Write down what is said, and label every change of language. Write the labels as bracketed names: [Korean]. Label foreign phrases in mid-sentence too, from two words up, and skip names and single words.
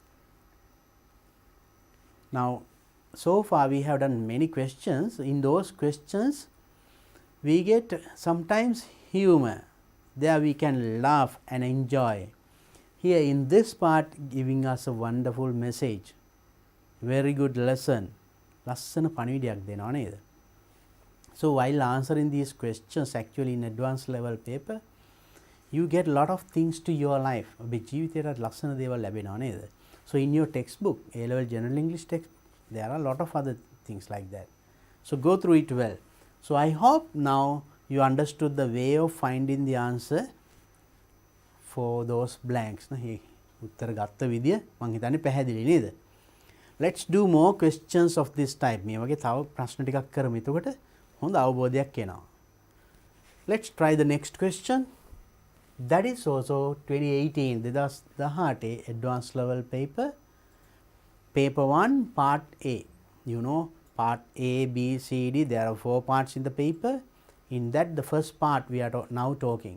[English] Now, so far we have done many questions. In those questions, we get sometimes humor. There we can laugh and enjoy. Here in this part, giving us a wonderful message. Very good lesson. [Sinhala] ලස්සන පණිවිඩයක් දෙනවා නේද? [English] So while answering these questions, actually in advanced level paper, you get a lot of things to your life. [Sinhala] ඔබේ ජීවිතයට ලස්සන දේවල් ලැබෙනවා නේද? [English] So in your textbook, A-level General English textbook, there are a lot of other things like that. So go through it well. So I hope now you understood the way of finding the answer for those blanks. [Sinhala] උත්තර ගත්ත විදිය මං හිතන්නේ පැහැදිලි නේද? [English] Let's do more questions of this type. [Sinhala] මේ වගේ තව ප්‍රශ්න ටිකක් කරමු. එතකොට හොඳ අවබෝධයක් එනවා. [English] Let's try the next question. That is also 2018 2018 advanced level paper. Paper 1 part A. You know part A, B, C, D. There are 4 parts in the paper. In that the first part we are now talking.